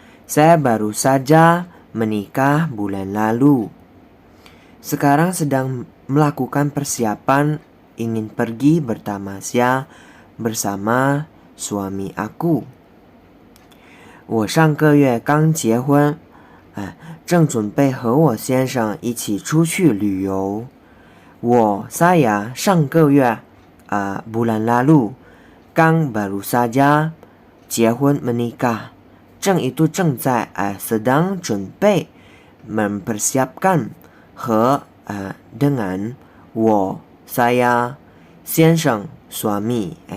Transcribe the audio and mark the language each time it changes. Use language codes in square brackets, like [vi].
[id] Saya baru saja menikah bulan lalu. Sekarang sedang melakukan persiapan ingin pergi bertamasya bersama suami aku. [zh] 我上个月刚结婚，正准备和我先生一起出去旅游。 [id] saya [zh] 上个月 [id] bulan lalu, [zh] 刚 [id] baru saja, [zh] 结婚 [id] menikah, [zh] 正 [id] itu [zh] 正在 [id] sedang [zh] 准备 [id] mempersiapkan, [zh] 和 [id] dengan saya [zh] 先生 [id] suami.